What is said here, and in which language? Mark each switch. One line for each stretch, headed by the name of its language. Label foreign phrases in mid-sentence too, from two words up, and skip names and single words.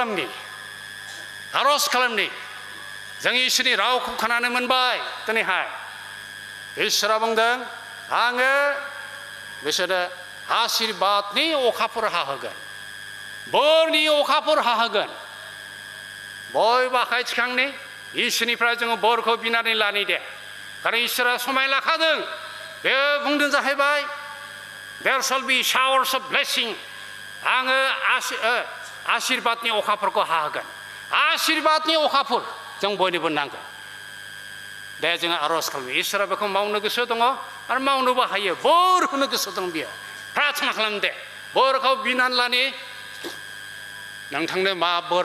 Bodo: खालामनि जों इसोरनि रावखौ खोनानो मोनबाय दिनैहाय इसोरा बुंदों आङो बिसोरनो आशीर्वादनि अखाफोर हाहोगोन बोरनि अखाफोर हाहोगोन बयबो आखाइ थिखांनि इसोरनिफ्राय जोङो बोरखौ बिनानै लानि दे खारन इसोरा समाय लाखादों बे बुंदों जाहैबाय
English: there shall be showers of blessing
Bodo: आङो आशीर्वादनि अखाफोरखौ हाहोगोन आशीर्वादनि अखाफोर जों बयनोबो नांगौ दे जोङो आर'ज खालामो इसोरा बेखौ मावनो गोसो दङ आरो मावनोबो हायो बोर होनो गोसो दं बियो प्रार्थना खालाम दे बोरखौ बिनानै लानि नोंथांनो मा बोर